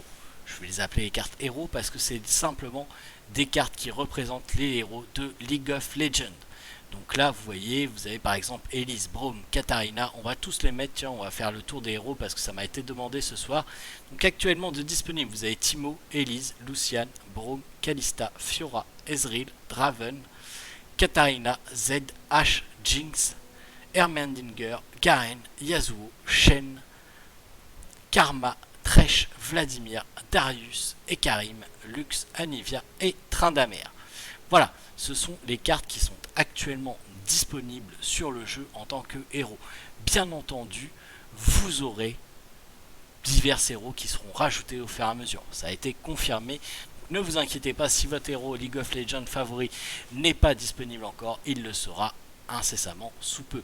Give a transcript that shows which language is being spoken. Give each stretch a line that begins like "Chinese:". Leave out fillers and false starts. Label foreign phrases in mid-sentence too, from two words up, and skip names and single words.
French: Je vais les appeler les cartes héros parce que c'est simplement des cartes qui représentent les héros de League of Legends. Donc là, vous voyez, vous avez par exemple Elise, Braum, Katarina. On va tous les mettre, tiens, on va faire le tour des héros parce que ça m'a été demandé ce soir. Donc actuellement de disponible, vous avez Timo, Elise, Lucian, Braum, Kalista, Fiora, Ezreal, Draven, Katarina, Zed, Ashe, Jinx, Ermendinger, Garen, Yasuo, Shen, Karma, Thresh, Vladimir, Darius, Ekarim, Lux, Anivia et Tryndamere. Voilà, ce sont les cartes qui sont actuellement disponibles sur le jeu en tant que héros. Bien entendu, vous aurez divers héros qui seront rajoutés au fur et à mesure. Ça a été confirmé. Ne vous inquiétez pas, si votre héros League of Legends favori n'est pas disponible encore, il le sera incessamment sous peu.